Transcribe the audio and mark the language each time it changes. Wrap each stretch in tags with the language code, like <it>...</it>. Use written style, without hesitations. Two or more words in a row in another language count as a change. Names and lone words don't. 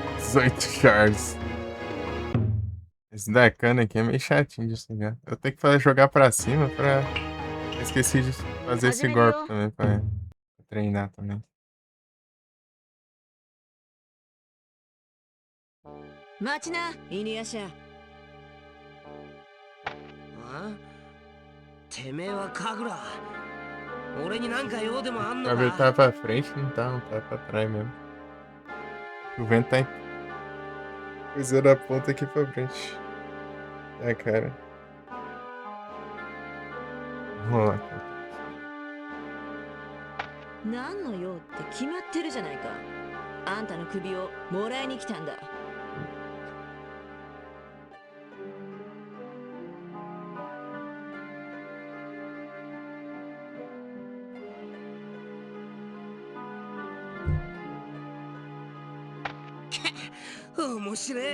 <pt>18 Charles. Esse da cana aqui é meio chatinho de jogar. Eu tenho que jogar pra cima pra... Eu esqueci de fazer esse golpe também pra treinar também.</pt> <ja>待ちな犬夜叉。あ？てめえは神楽。俺になんか用でもあんの</ja> <pt>O cabelo</pt> <ja>か？</ja> <pt>tá pra frente, não tá pra trás mesmo. O vento tá cruzando a ponta aqui pra frente. É, cara. Vamos lá, cara.</pt> <ja>何の用って決まってるじゃないか。あんたの首をもらいに来たんだ。面白い。</ja>